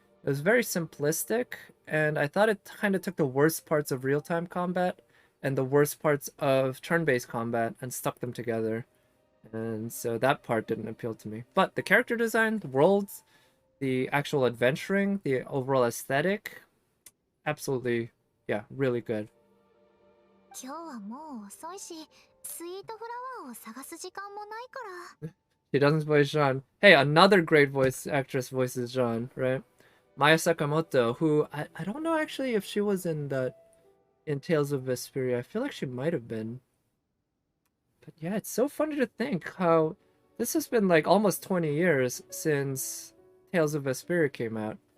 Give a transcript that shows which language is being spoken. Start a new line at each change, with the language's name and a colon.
English: It was very simplistic, and I thought it kind of took the worst parts of real time combat and the worst parts of turn based combat and stuck them together. And so that part didn't appeal to me. But the character design, the worlds, the actual adventuring, the overall aesthetic, absolutely, yeah, really good.
Japanese: 今日はもう遅いし、スイートフラワーを探す時間もないから。
English: She doesn't voice Jean. Hey, another great voice actress voices Jean, right? Maya Sakamoto, who I don't know actually if she was in that in Tales of Vesperia. I feel like she might have been. But yeah, it's so funny to think how this has been like almost 20 years since Tales of Vesperia came out.